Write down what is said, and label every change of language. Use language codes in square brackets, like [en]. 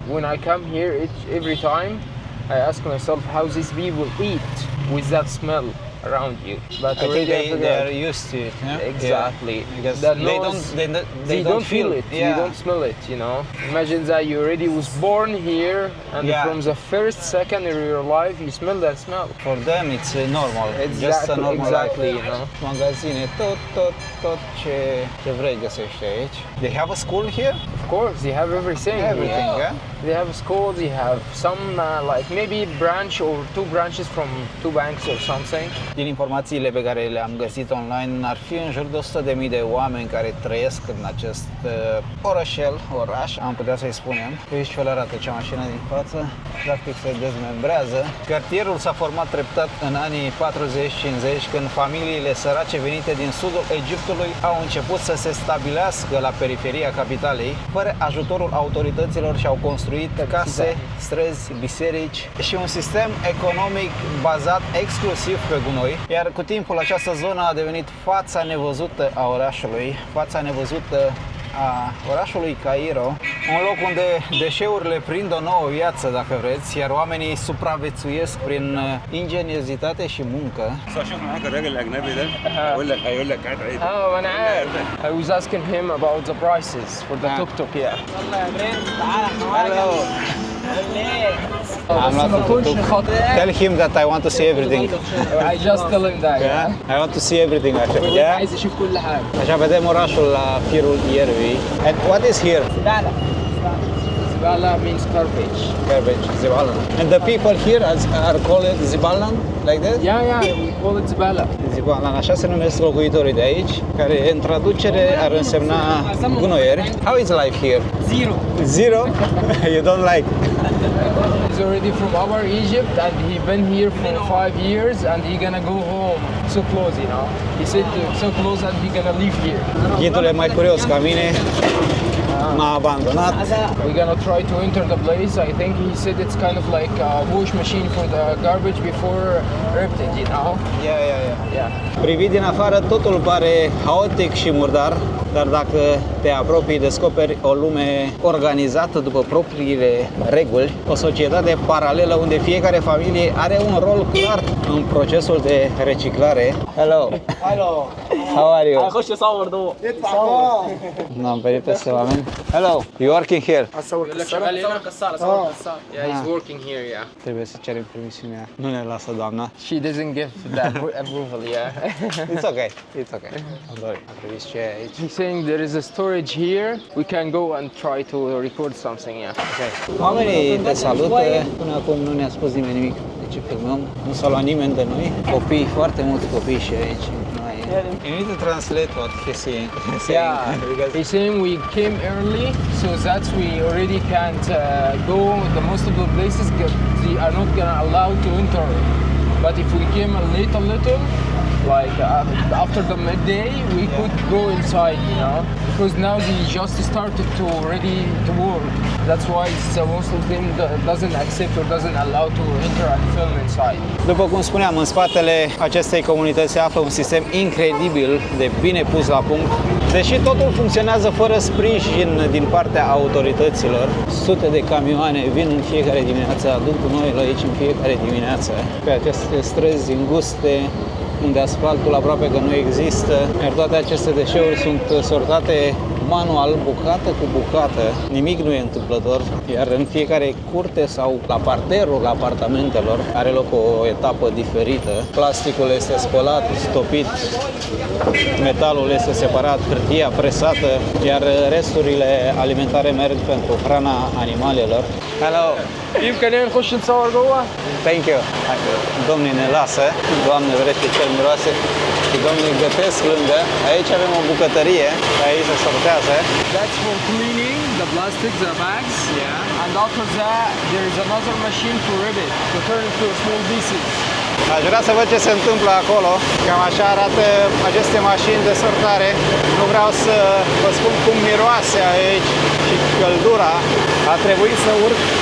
[en] When I come here every time, I ask myself how these people eat with that smell around you. But I think already I they forgot. are used to it. Yeah? Exactly. Yeah. Because That they nose, they don't feel it. Yeah. You don't smell it, you know. Imagine that you already was born here and Yeah. from the first second of your life you smell that smell. For them it's normal. Just a normal exactly, life. you know. [ro] Magazine, tot ce vrei găsești aici. [en] They have a school here? Of course, they have everything. Everything, yeah? They have schools, they have some like maybe branch or 2 branches from 2 banks or something. [ro] Din informațiile pe care le-am găsit online, ar fi în jur de 100.000 de oameni care trăiesc în acest orășel, oraș, am putea să-i spunem. Uite ce arată cea mașină din față, practic se dezmembrează. Cartierul s-a format treptat în anii 40-50, când familiile sărace venite din sudul Egiptului au început să se stabilească la periferia capitalei. Fără ajutorul autorităților și-au construit case, străzi, biserici și un sistem economic bazat exclusiv pe gunoi. Iar cu timpul această zonă a devenit fața nevăzută a orașului, fața nevăzută a orașului Cairo, un loc unde deșeurile prind o nouă viață, dacă vreți, iar oamenii supraviețuiesc prin ingeniozitate și muncă. [ar] شوف معاك الراجل الاجنبي ده هيقول لك قاعد عيد Oh, أنا عارف. [en] I was asking him about the prices for the tuk-tuk, yeah. Hello. I'm not [ar] ما كنتش خاطر. [en] Tell him that I want to see everything. I just tell him that, yeah. I want to see everything actually. Yeah. [ar] عايز يشوف كل حاجة. [ro] Așa vedem orașul la firul ierbii. [en] And what is here? Zibala means garbage. Garbage, zibalan. And the people here are called zibalan, like that? Yeah, we call it Zibala. [ro] Zibalan, așa se numesc locuitorii de aici, care în traducere ar însemna gunoieri. [en] How is life here? Zero? You don't like? He's already from our Egypt and he been here for 5 years and he gonna go home so close, you know. He said so close that he gonna live here. [ro] Ghidul e mai curios ca mine, m-a abandonat. [en] We're gonna try to enter the place. I think he said it's kind of like a wash machine for the garbage before ripped it, you know. Yeah. [ro] Privit din afară, totul pare haotic și murdar, dar dacă te apropii, descoperi o lume organizată după propriile reguli, o societate paralelă unde fiecare familie are un rol clar în procesul de reciclare. [en] Hello! How are you? [ar] هخش اصور جوه [ro] N-am venit peste oameni. [en] Hello! You working here? Yeah, he's working here, yeah. [ro] Trebuie să cerem permisiunea. Nu ne lasă doamna. [en] She doesn't give that approval, yeah. It's okay. It's okay. Don't worry. [ro] Am privit ce e aici. [en] He's saying there is a storage here. We can go and try to record something, yeah. [ro] Okay. Oamenii te salută. Până acum nu ne-a spus nimeni nimic de ce filmăm. Nu s-a luat nimeni de noi. Copii, foarte mulți copii și aici. [en] You need to translate what he's saying. Yeah, he's saying we came early, so that's we already can't go. The most of the places they are not gonna allow to enter But if we came late a little, like after the midday, we could go inside, you know, because now they just started to ready to work. That's why most of them doesn't accept or doesn't allow to enter and film inside. [ro] După cum spuneam, în spatele acestei comunități se află un sistem incredibil de bine pus la punct. Deși totul funcționează fără sprijin din partea autorităților, sute de camioane vin în fiecare dimineață, aduc gunoiul aici în fiecare dimineață, pe aceste străzi înguste, unde asfaltul aproape că nu există, iar toate aceste deșeuri sunt sortate manual, bucată cu bucată. Nimic nu e întâmplător, iar în fiecare curte sau la parterul apartamentelor are loc o etapă diferită. Plasticul este spălat, stopit, metalul este separat, hârtia presată, iar resturile alimentare merg pentru hrana animalelor. [en] Hello! [ar] يمكن نخش نصور جوه؟ [en] Thank you. [ro] Domnii ne lasă, Doamne vrește cel miroase și domnii gătesc lângă. Aici avem o bucătărie, aici se sortează. [en] That's for cleaning the plastic, the bags. Yeah. And after that, there is another machine to rip it, to turn it to small pieces. [ro] Aș vrea să văd ce se întâmplă acolo. Cam așa arată aceste mașini de sortare. Nu vreau să vă spun cum miroase aici și căldura. A trebuit să urc.